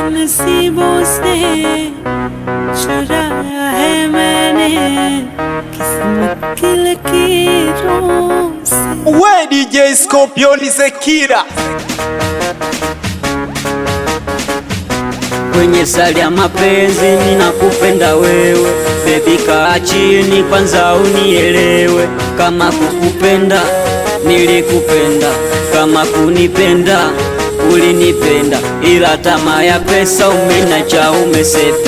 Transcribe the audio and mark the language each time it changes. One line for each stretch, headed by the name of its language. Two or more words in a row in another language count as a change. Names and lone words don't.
Hindi: नसीबों से चुराया है मैंने किस्मत की लकीरों से।
Swahili: We DJ Scorpion Zekira kwenye sali ya mapenzi ninakupenda wewe, baby kaa chini kwanza unielewe. Kama kukupenda nilikupenda, kama kunipenda ulinipenda, ila tamaa ya pesa umenacha umesepa.